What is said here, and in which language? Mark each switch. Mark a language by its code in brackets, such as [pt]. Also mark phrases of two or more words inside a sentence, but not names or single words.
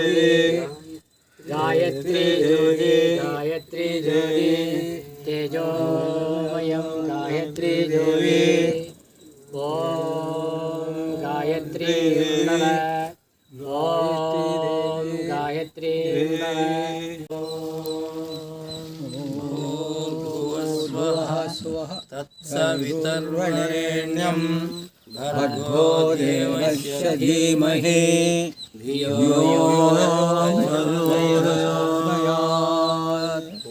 [sa] गायत्री ज्योति गायत्री ज्योति तेजोमयम् गायत्री ज्योति ओम् गायत्री नम ओम् गायत्री तत्सवितुर्वरेण्यं भर्गो देवस्य धीमहि धियो यो न प्रचोदयात्।